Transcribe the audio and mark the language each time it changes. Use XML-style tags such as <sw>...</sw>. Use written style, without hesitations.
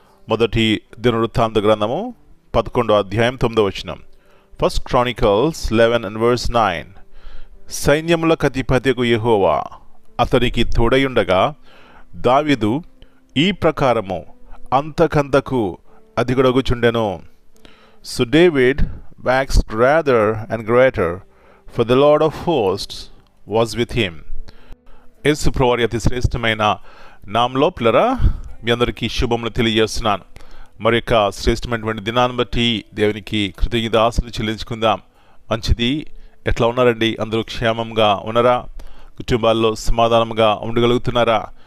<te>మొదటి దినవృత్తాంత గ్రంథము 11వ అధ్యాయం 9వ వచనం. First Chronicles 11:9. సైన్యములకు అధిపతియగు యెహోవా అతనికి తోడయుండగా దావీదు ఈ ప్రకారము అంతకంతకు అధికుడగుచుండెను.</te> <en>So David waxed greater and greater, for the Lord of hosts was with him.</en> <te>యేసు ప్రభువారి అతి శ్రేష్టమైన నామములో పిల్లరా మీ అందరికీ శుభములు తెలియజేస్తున్నాను. మరి యొక్క శ్రేష్టమైనటువంటి దినాన్ని బట్టి దేవునికి కృతజ్ఞతాస్తుతులు చెల్లించుకుందాం. మంచిది. ఎట్లా ఉన్నారండి? అందరూ క్షేమంగా ఉన్నారా? కుటుంబాల్లో సమాధానంగా ఉండగలుగుతున్నారా?</te>